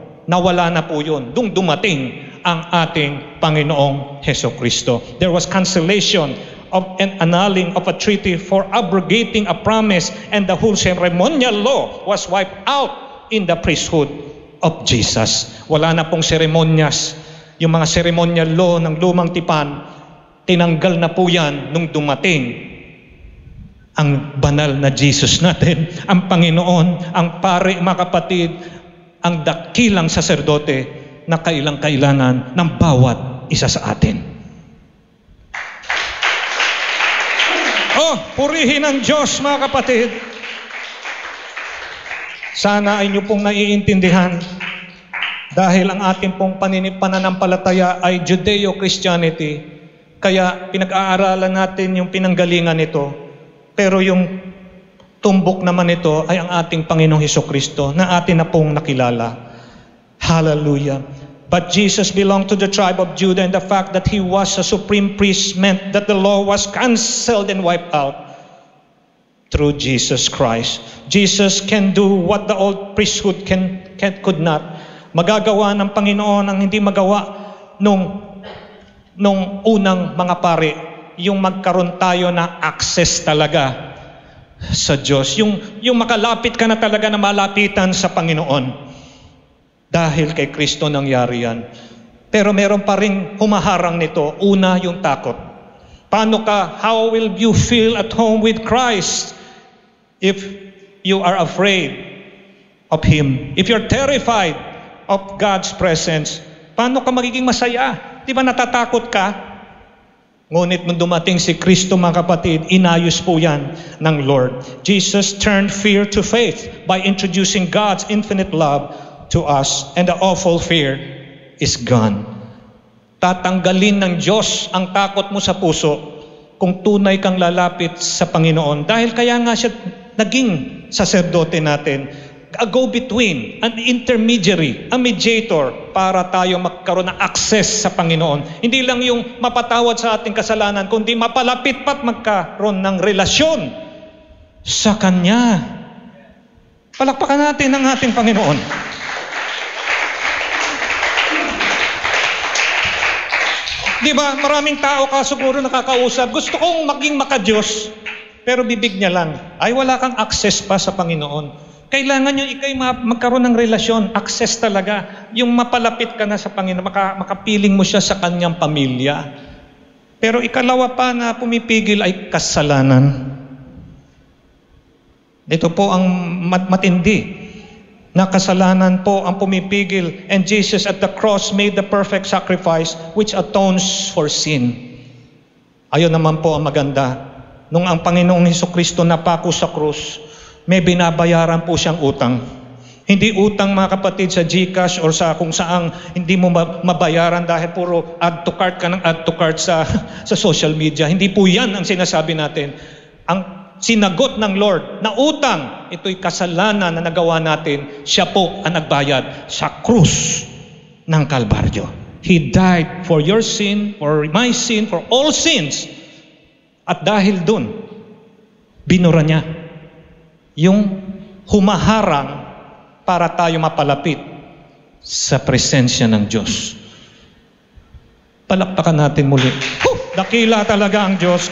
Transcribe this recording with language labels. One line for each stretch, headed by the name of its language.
Filipino: nawala na po yun. Dung dumating ang ating Panginoong Hesukristo.
English: There was cancellation of an annulling of a treaty for abrogating a promise, and the whole ceremonial law was wiped out in the priesthood of Jesus.
Filipino: Wala na pong seremonyas. Yung mga ceremonial law ng lumang tipan, tinanggal na po yan nung dumating ang banal na Jesus natin, ang Panginoon, ang pare, mga kapatid, ang dakilang saserdote na kailangan ng bawat isa sa atin. Purihin ang Diyos, mga kapatid. Sana ay inyo pong naiintindihan dahil ang ating pong pananampalataya ay Judeo-Christianity. Kaya pinag-aaralan natin yung pinanggalingan nito. Pero yung tumbok naman ito ay ang ating Panginoong Hesukristo na atin na pong nakilala. Hallelujah.
English: But Jesus belonged to the tribe of Judah, and the fact that He was a supreme priest meant that the law was cancelled and wiped out through Jesus Christ. Jesus can do what the old priesthood could not.
Filipino: Magagawa ng Panginoon ang hindi magawa nung unang mga pari. Yung magkaroon tayo na access talaga sa Diyos. Yung makalapit ka na talaga na malapitan sa Panginoon. Dahil kay Kristo nangyari yan. Pero meron pa rin humaharang nito. Una, yung takot.
English: How will you feel at home with Christ if you are afraid of Him? If you're terrified of God's presence,
Filipino: paano ka magiging masaya? Di ba natatakot ka? Ngunit nung dumating si Kristo, mga kapatid, inayos po yan ng Lord.
English: Jesus turned fear to faith by introducing God's infinite love to us, and the awful fear is gone.
Filipino: Tatanggalin ng Diyos ang takot mo sa puso kung tunay kang lalapit sa Panginoon. Dahil kaya nga siya naging saserdote natin,
English: a go-between, an intermediary, a mediator
Filipino: para tayo magkaroon ng access sa Panginoon. Hindi lang yung mapatawad sa ating kasalanan, kundi mapalapit pa't magkaroon ng relasyon sa Kanya. Palakpakan natin ang ating Panginoon. Di ba, maraming tao ka siguro nakakausap, gusto kong maging maka-Diyos, pero bibig niya lang, ay wala kang access pa sa Panginoon. Kailangan nyo ikay magkaroon ng relasyon, access talaga. Yung mapalapit ka na sa Panginoon, makapiling mo siya sa kanyang pamilya. Pero ikalawa pa na pumipigil ay kasalanan. Ito po ang matindi na kasalanan po ang pumipigil.
English: And Jesus at the cross made the perfect sacrifice which atones for sin.
Filipino: Ayun naman po ang maganda. Nung ang Panginoong Hesukristo napako sa krus, may binabayaran po siyang utang. Hindi utang, mga kapatid, sa GCash or sa kung saang hindi mo mabayaran dahil puro
English: add to cart
Filipino: ka ng add to cart sa social media. Hindi po yan ang sinasabi natin. Ang sinagot ng Lord na utang, ito'y kasalanan na nagawa natin, siya po ang nagbayad sa krus ng Kalbaryo.
English: He died for your sin, for my sin, for all sins.
Filipino: At dahil dun, binura niya yung humaharang para tayo mapalapit sa presensya ng Diyos. Palakpakan natin muli. Dakila talaga ang Diyos.